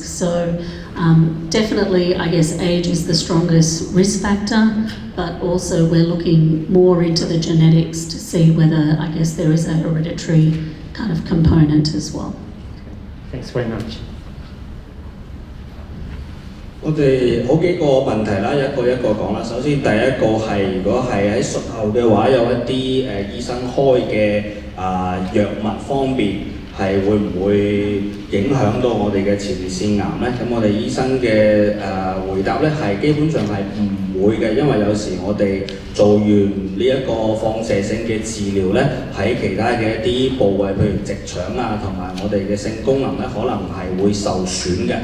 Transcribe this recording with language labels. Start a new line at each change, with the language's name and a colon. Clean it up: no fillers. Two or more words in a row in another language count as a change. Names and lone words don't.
English: So definitely, age is the strongest risk factor, but also we're looking more into the genetics to see whether, there is a hereditary kind of component as well. Thanks very much.
Cantonese: 我哋好幾個問題啦，一個一個講啦。首先第一個係如果係喺術後嘅話，有一啲醫生開嘅藥物方面係會唔會影響到我哋嘅前列腺癌呢？咁我哋醫生嘅回答呢係基本上係唔會嘅，因為有時我哋做完呢一個放射性嘅治療呢，喺其他嘅一啲部位，譬如直腸啊，同埋我哋嘅性功能呢，可能係會受損嘅。